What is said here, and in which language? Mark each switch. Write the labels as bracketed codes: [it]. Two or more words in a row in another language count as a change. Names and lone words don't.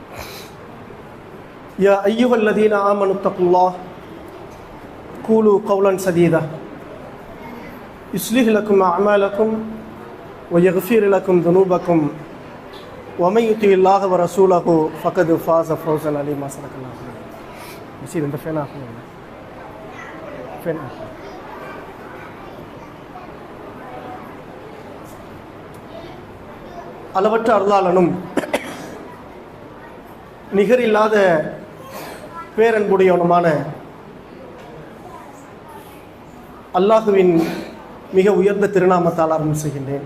[ar] يا أيها الذين آمنوا اتقوا الله قولوا قولا سديدا يصلح لكم أعمالكم ويغفر لكم ذنوبكم ومن يطع الله ورسوله فقد فاز فوزا عظيما. صدق الله. بسيط انت فين فين [ta] அளவற்ற அருளாளனும் நிகரில்லாத பேரன்புடையவனுமான அல்லாஹுவின் மிக உயர்ந்த திருநாமத்தால் ஆரம்பம் செய்கின்றேன்.